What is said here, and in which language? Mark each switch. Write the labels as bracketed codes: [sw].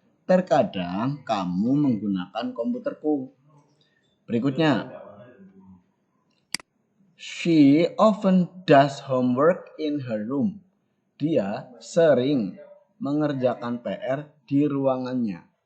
[id] Terkadang kamu menggunakan komputerku. Berikutnya, [en] she often does homework in her room. [id] Dia sering mengerjakan PR di ruangannya.